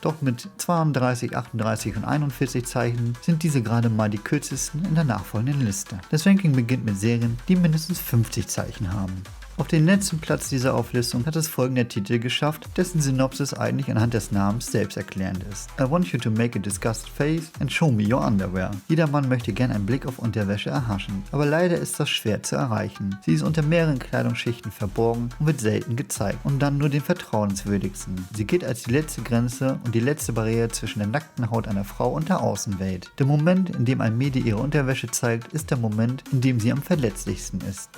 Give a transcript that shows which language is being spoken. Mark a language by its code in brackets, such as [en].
[de] Doch mit 32, 38 und 41 Zeichen sind diese gerade mal die kürzesten in der nachfolgenden Liste. Das Ranking beginnt mit Serien, die mindestens 50 Zeichen haben. Auf den letzten Platz dieser Auflistung hat es folgender Titel geschafft, dessen Synopsis eigentlich anhand des Namens selbsterklärend ist. [en] I want you to make a disgusted face and show me your underwear. [de] Jeder Mann möchte gern einen Blick auf Unterwäsche erhaschen, aber leider ist das schwer zu erreichen. Sie ist unter mehreren Kleidungsschichten verborgen und wird selten gezeigt und dann nur den vertrauenswürdigsten. Sie gilt als die letzte Grenze und die letzte Barriere zwischen der nackten Haut einer Frau und der Außenwelt. Der Moment, in dem ein Mädel ihre Unterwäsche zeigt, ist der Moment, in dem sie am verletzlichsten ist.